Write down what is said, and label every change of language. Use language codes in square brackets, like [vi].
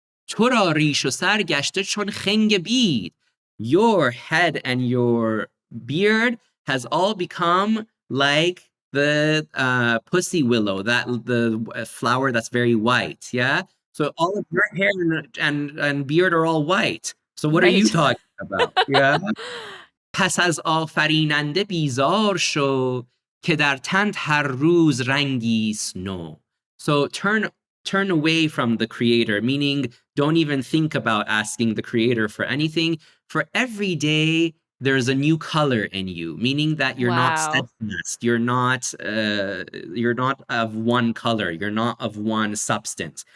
[fa] تو را ریش و سر گشته چون خنگ بید, [en] your head and your beard has all become like the pussy willow, that the flower that's very white. Yeah, so all of your hair and beard are all white. So what are you Right. talking about? Yeah. [fa] پس از آفریننده بیزار شو که در تن هر روز رنگیست نو. [en] So turn away from the creator, meaning don't even think about asking the creator for anything. For every day there's a new color in you, meaning that you're not steadfast, you're not of one color, you're not of one substance.